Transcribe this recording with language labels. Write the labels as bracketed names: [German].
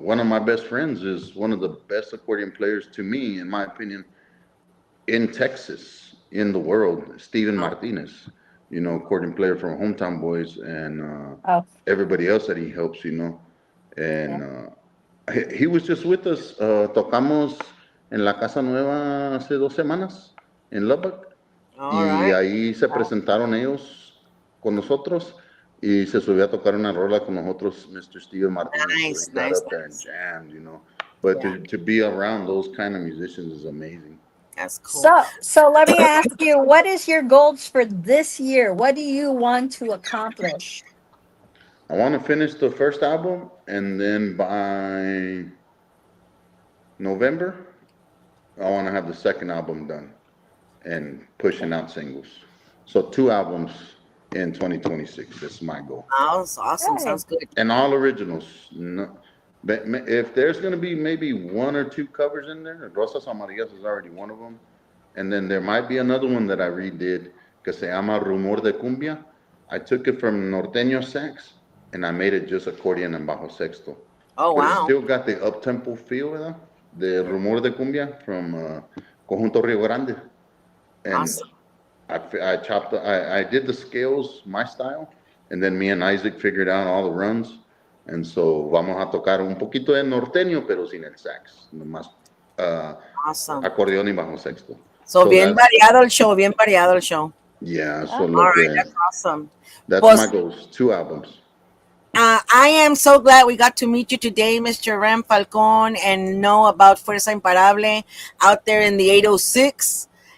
[English] One of my best friends is one of the best accordion players to me, in my opinion, in Texas, in the world, Steven Martinez, accordion player from Hometown Boys and everybody else that he helps, and he was just with us. [Spanish] Tocamos en la Casa Nueva hace 2 semanas en Lubbock, y ahí se presentaron ellos con nosotros. Y se subió a tocar una rola con nosotros, Mr. Steven Martinez. [English] So he got up there and jammed, But to be around those kind of musicians is amazing. That's cool. So let me ask you, what is your goals for this year? What do you want to accomplish? I want to finish the first album, and then by November, I want to have the second album done and pushing out singles. So 2 albums in 2026. That's my goal. Oh, that's awesome. Sounds good. And all originals. No, If there's going to be maybe one or two covers in there, Rosas Amarillas is already one of them. And then there might be another one that I redid [Spanish] que se llama [English] Rumor de Cumbia. I took it from norteño sax and I made it just accordion and bajo sexto. Oh, But it's wow. still got the up-tempo feel, ¿verdad? The Rumor de Cumbia from Conjunto Rio Grande. And Awesome. I did the scales my style, and then me and Isaac figured out all the runs. And so [Spanish] vamos a tocar un poquito de norteño, pero sin el sax, nomás [English] Awesome. [Spanish] acordeón y bajo sexto. So bien variado el show, bien variado el show. [English] Yeah, so All look, right, that's awesome. that's [Spanish] Pues, [English] my goals, 2 albums. I am so glad we got to meet you today, Mr. Ram Falcon, and know about Fuerza Imparable out there in the 806.